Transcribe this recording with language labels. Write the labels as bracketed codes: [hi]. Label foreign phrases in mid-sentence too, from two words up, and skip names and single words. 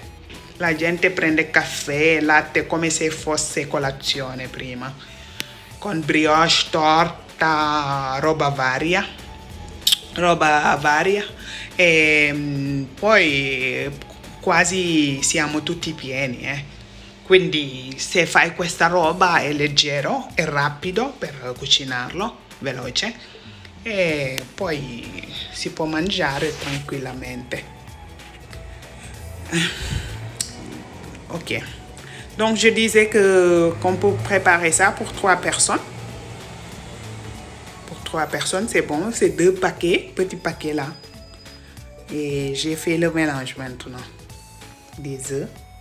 [it] La gente prende caffè, latte come se fosse colazione prima, con brioche, torta, roba varia e poi quasi siamo tutti pieni, Quindi se fai questa roba è leggero, è rapido per cucinarlo, veloce, e poi si può mangiare tranquillamente. [fr] Ok, donc je disais qu'on peut préparer ça pour 3 personnes. Pour 3 personnes, c'est bon, c'est 2 paquets, petits paquets là. Et j'ai fait le mélange maintenant des œufs.